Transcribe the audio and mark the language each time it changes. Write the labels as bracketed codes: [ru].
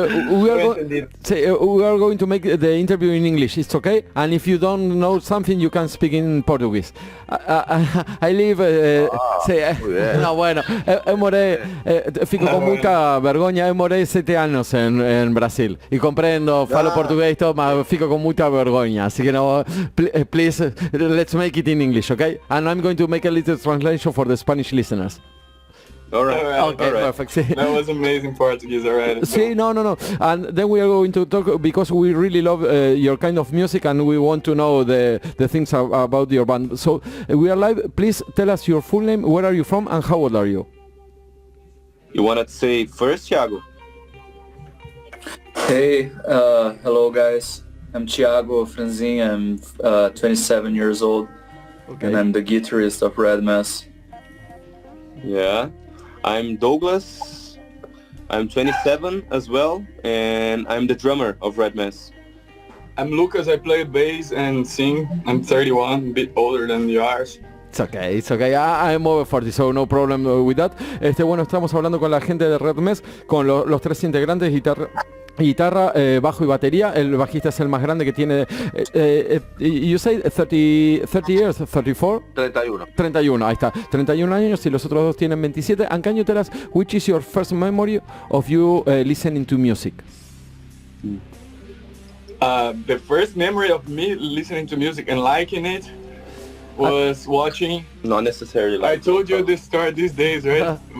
[en] We are going to make the interview in English. It's okay. And if you don't know something, you can speak in Portuguese. I live. [es] Muy bien. No, bueno, [pt] eu morei, fico com muita vergonha. Eu morei 7 anos em Brasil e compreendo, falo português, todo, mas fico com muita vergonha. [es] Así que no, [en] please, let's make it in English, okay? And I'm going to make a little translation for the Spanish listeners. All right. Okay, all right. perfect. [es] Sí. [en] That was amazing Portuguese already. [es] Sí, no. [en] And then we are going to talk because we really love your kind of music and we want to know the things about your band. So we are live. Please tell us your full name, where are you from, and how old are you? You wanna say first, Thiago? Hey, hello guys. I'm Thiago Franzin. I'm 27 years old, Okay. and I'm the guitarist of Red Mess. Yeah. I'm Douglas. I'm 27 as well, and I'm the drummer of Red Mess. I'm Lucas, I play bass and sing. I'm 31, a bit older than you are. It's okay. I'm over 40, so no problem with that. [es] Bueno, estamos hablando con la gente de Red Mess, con los tres integrantes, guitarra, bajo y batería. El bajista es el más grande que tiene. [en] You say 30 years, 34? 31. [es] 31, ahí está. 31 años y los otros dos tienen 27. [en] And can you tell us which is your first memory of you listening to music? The first memory of me listening to music and liking it was watching. Not necessarily I like told you this story these days, right?